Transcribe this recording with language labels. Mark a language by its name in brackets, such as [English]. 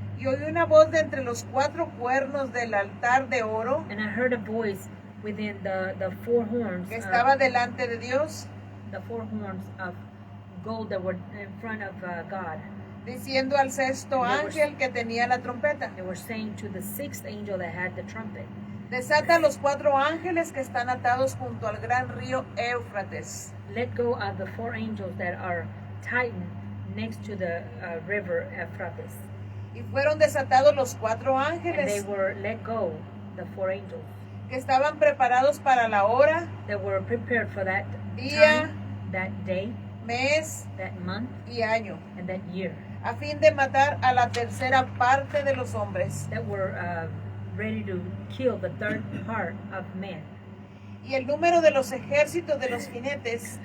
[Spanish] y oí una voz de entre los 4 cuernos del altar de oro [English] and I heard a voice within the 4 horns, [Spanish] que estaba delante de Dios, [English] the 4 horns of gold that were in front of God. [Spanish] diciendo al sexto ángel que tenía la trompeta: [English] They were saying to the sixth angel that had the trumpet, [Spanish] desata a los 4 ángeles que están atados junto al gran río Éufrates. [English] let go of the 4 angels that are tightened next to the river Euphrates. [Spanish] Y fueron desatados los 4 [English] And they [Spanish] ángeles [English] were let go, the 4 angels, [Spanish] que estaban preparados para la hora, [English] that were prepared for that [Spanish] Día. [English] time, that day, [Spanish] mes [English] that month, [Spanish] y año, [English] and that year, [Spanish] a fin de matar a la tercera parte de los hombres. [English] that were ready to kill the third part of men. [Spanish] Y el número de los ejércitos de los jinetes